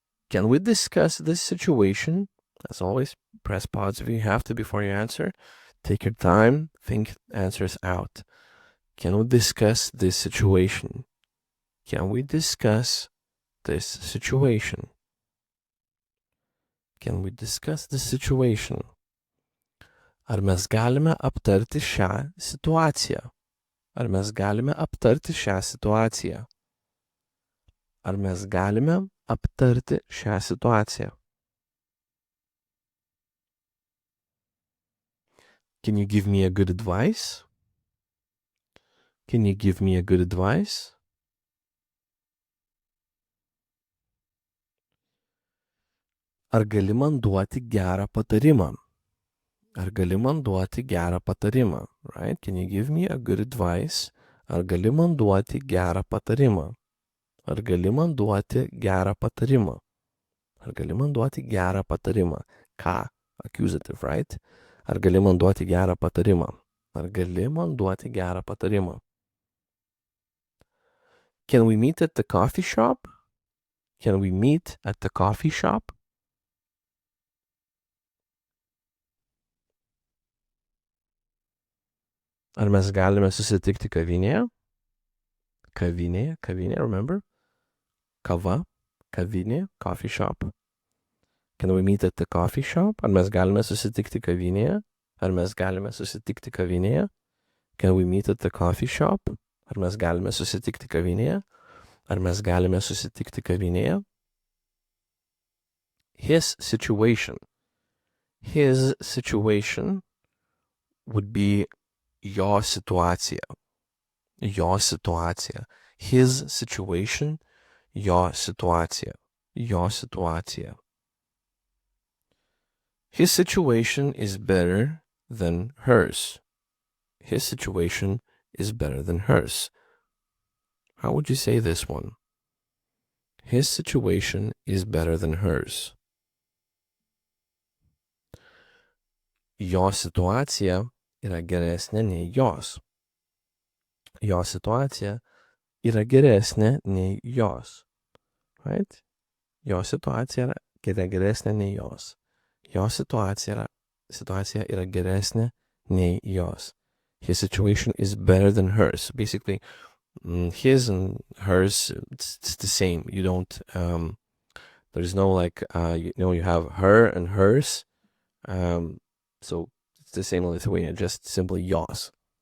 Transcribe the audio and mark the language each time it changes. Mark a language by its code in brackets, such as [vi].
[en] Can we discuss this situation? As always, press pause if you have to before you answer. Take your time, think answers out. Can we discuss this situation? Can we discuss this situation? Can we discuss this situation? [lt] Ar mes galime aptarti šią situaciją? Ar mes galime aptarti šią situaciją? Ar mes galime aptarti šią situaciją? [en] Can you give me a good advice? Can you give me a good advice? [lt] Ar gali man duoti gerą patarimą? Ar gali man duoti gerą patarimą? [en] Right? Can you give me a good advice? [lt] Ar gali man duoti gerą patarimą? Ar gali man duoti gerą patarimą? Ar gali man duoti gerą patarimą? Ką? [en] Accusative, right? [lt] Ar gali man duoti gerą patarimą? Ar gali man duoti gerą patarimą? [en] Can we meet at the coffee shop? Can we meet at the coffee shop? [lt] Ar mes galime susitikti kavinėje? [en] Kavinėje, remember? Kava, kavinė, coffee shop. Can we meet at the coffee shop? [lt] Ar mes galime susitikti kavinėje? Ar mes galime susitikti kavinėje? [en] Can we meet at the coffee shop? [lt] Ar mes galime susitikti kavinėje? Ar mes galime susitikti kavinėje? [en] His situation. His situation would be [lt] jo situacija. Jo situacija. [en] His situation, [lt] jo situacija. Jo situacija. [en] His situation is better than hers. His situation is better than hers. How would you say this one? His situation is better than hers. [lt] Jo situacija yra geresnė nei jos. Jo situacija yra geresnė nei jos. [en] Right? [lt] Jo situacija yra geresnė nei jos. Jo situacija yra geresnė nei jos. [en] His situation is better than hers. Basically, his and hers, it's the same. You don't, there's no like, you have her and hers. So it's the same in Lithuania, just simply jos.